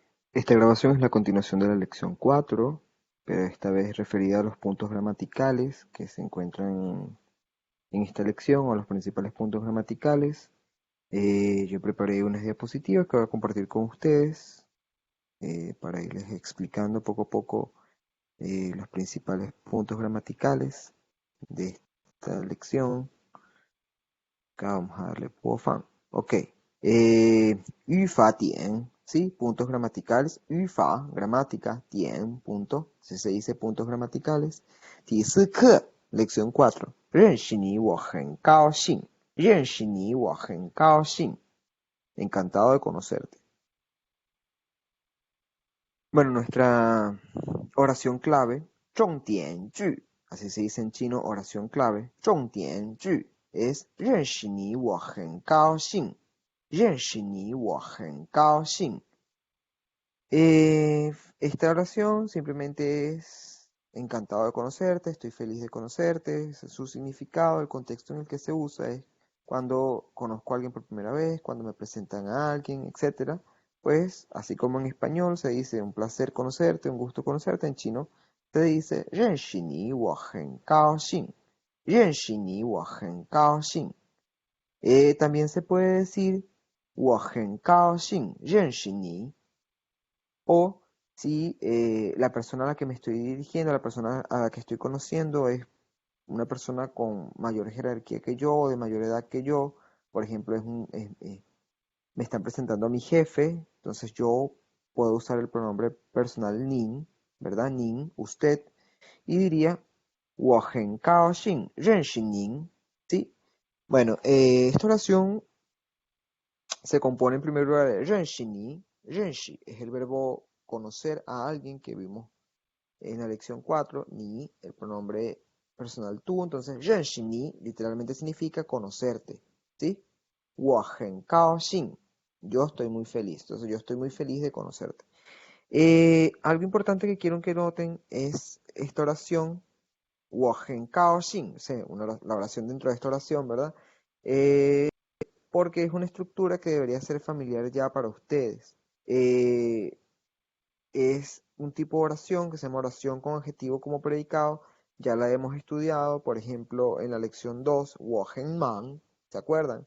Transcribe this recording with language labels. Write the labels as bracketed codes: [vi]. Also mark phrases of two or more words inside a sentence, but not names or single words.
[es] Esta grabación es la continuación de la lección 4, pero esta vez referida a los puntos gramaticales que se encuentran en esta lección, o los principales puntos gramaticales. Yo preparé unas diapositivas que voy a compartir con ustedes para irles explicando poco a poco los principales puntos gramaticales de esta lección. Acá vamos a darle fan. Ok. [zh] 语法点, [es] ¿sí? Puntos gramaticales. [zh] 语法, gramática, 点, [es] punto. Si se dice puntos gramaticales. [zh] 第4课, [es] lección 4. [zh] 认识你我很高兴. 认识你我很高兴. [es] Encantado de conocerte. Bueno, nuestra oración clave, [zh] 重点句, [es] así se dice en chino, oración clave, [zh] 重点句, es 认识你我很高兴. 认识你我很高兴. [es] Esta oración simplemente es encantado de conocerte, estoy feliz de conocerte. Su significado, el contexto en el que se usa es cuando conozco a alguien por primera vez, cuando me presentan a alguien, etcétera. Pues, así como en español se dice un placer conocerte, un gusto conocerte, en chino se dice [zh] 认识你我很高兴. 认识你我很高兴. [es] También se puede decir [zh] 我很高兴认识你. [es] O si la persona a la que me estoy dirigiendo, la persona a la que estoy conociendo es una persona con mayor jerarquía que yo o de mayor edad que yo, por ejemplo, me están presentando a mi jefe, entonces yo puedo usar el pronombre personal nin, ¿verdad? Nin, usted, y diría [zh] 我很高兴认识您, [es] ¿sí? Bueno, esta oración se compone en primer lugar de [zh] 认识你. [es] 认识 es el verbo conocer a alguien que vimos en la lección 4. Ni, el pronombre personal tú. Entonces, [zh] 认识你 [es] literalmente significa conocerte. ¿Sí? [zh] 我很高兴. [es] Yo estoy muy feliz. Entonces, yo estoy muy feliz de conocerte. Algo importante que quiero que noten es esta oración. [zh] 我很高兴. [es] O sea, la oración dentro de esta oración, ¿verdad? Porque es una estructura que debería ser familiar ya para ustedes. Eh, es un tipo de oración que se llama oración con adjetivo como predicado. Ya la hemos estudiado, por ejemplo, en la lección 2, [zh] 我很忙, [es] ¿se acuerdan?